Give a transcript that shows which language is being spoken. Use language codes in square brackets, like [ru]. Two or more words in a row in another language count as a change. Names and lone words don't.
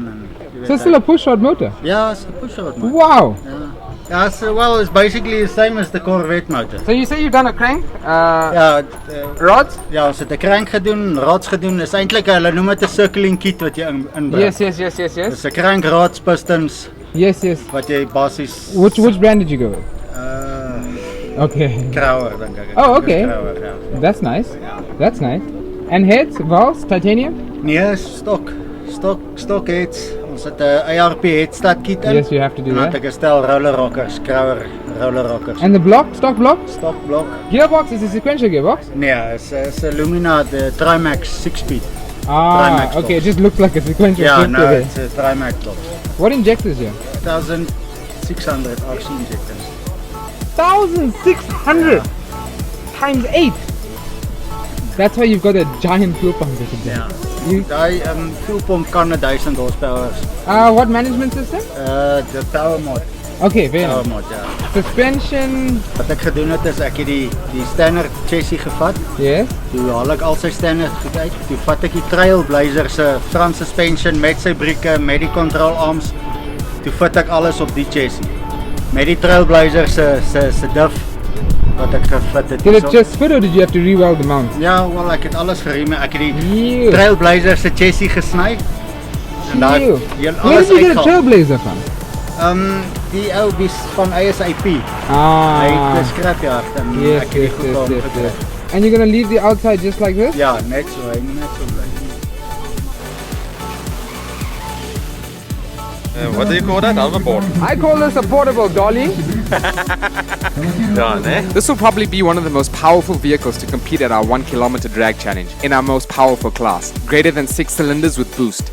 [en] So it's still a push-rod motor? Yeah, it's a push-rod motor. Wow! Yeah, well, it's basically the same as the Corvette motor. So you say you've done a crank? Rods? [af] Ja, ons het 'n crank gedoen, rods gedoen. Is eintlik hulle noem dit 'n [en] circling kit [af] wat jy inbring. [en] Yes. [af] Dis 'n crank, rods, pistons. [en] Yes. [af] Wat jy basies. [en] Which brand did you go with? Okay. [af] Krauer, dink ek. [en] Oh, okay. [af] Krauer, ja. [en] That's nice. [af] Ja. [en] That's nice. And heads, valves, titanium? [af] Nee, stok heads. Ons het 'n [en] ARP headstart kit [af] in. [en] Yes, you have to do [af] En dan [en] that. [af] het ek 'n stel [en] roller rockers, Crower roller rockers. And the block, stock block? Stock block. Gearbox is a sequential gearbox? [af] Nee, is 'n Lumina, [en] the Trimax 6-speed. Ah, Trimax okay, it box. just looks like a sequential Yeah, shift no, there. it's a Trimax box. What injectors here? 1600 RC injectors. 1,600 times 8. That's why you've got a giant fuel pump. [af] Ja. [en] You, [af] Daai [en] fuel pump [af] kan 1000 horsepower. [en] what management system? The power mod. Okay, very Power nice. mod, ja. Suspension, [af] Wat ek gedoen het is ek het die standard chassis gevat. [en] yes. [af] Toe haal ek al sy standard goed uit. Toe vat ek die Trailblazer se [en] front suspension [af] met sy brieke, met die [en] control arms. [af] Toe vat ek alles op die chassis. Met die Trailblazer se diff wat ek gefit het. [en] Did it So- just fit or did you have to re-weld the mount? [af] Ja, wel ek het alles geriem. Ek het die [en] Ew. [af] Trailblazer se chassis gesny. En daar Ew. heel [en] Where [af] alles [en] did you get a [af] uitgehaal. [en] Trailblazer from? [af] Die ou bis van ASIP. Hy [en] Ah, [af] het 'n scrapyard en [en] yes, [af] ek het die [en] yes, [af] goed [en] yes, [af] daarom [en] yes, [af] gekry. [en] yes. And you're gonna leave the outside just like this? [af] Ja, net so, hy moet net so bly. [en] What do you call that? Hoverboard. I call this a portable dolly. Done, eh? This will probably be one of the most powerful vehicles to compete at our 1 kilometer drag challenge in our most powerful class, greater than 6 cylinders with boost.